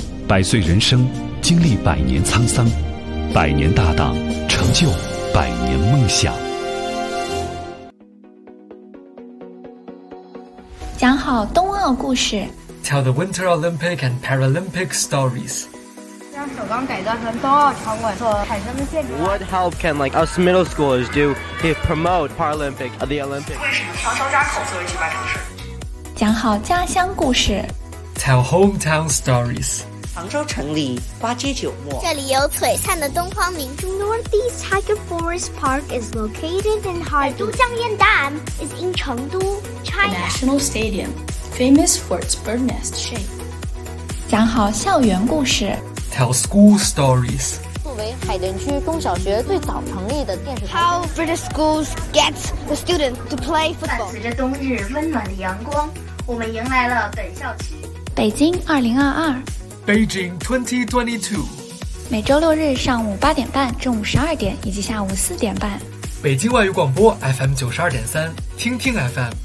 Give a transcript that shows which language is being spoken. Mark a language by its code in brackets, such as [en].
[zh] 百岁人生经历百年沧桑，百年大党成就百年梦想。讲好冬奥故事。 [en] Tell the Winter Olympic and Paralympic stories. [zh] 将首钢改造成冬奥场馆所产生的建筑。 [en] What help can like us middle schoolers do to promote Paralympic at the Olympics? [zh] 为什么双双扎口作为举办城市？讲好家乡故事。 [en] Tell hometown stories. [zh] 杭州城里花街酒陌。这里有璀璨的东方明珠。 [en] Northeast Tiger Forest Park is located in Harbin. [zh] 都江堰岸 is in 成都。 [en] The National Stadium, famous for its bird nest shape. [zh] 讲好校园故事。 [en] Tell school stories. [zh] 作为海淀区中小学最早成立的电视台。 [en] How British schools get the students to play football. [zh] 伴随着冬日温暖的阳光，我们迎来了本校期。北京2022。 [en] Beijing 2022。 [zh] 每周六日上午8点半、中午12点以及下午4点半。北京外语广播 FM92.3，听听 FM。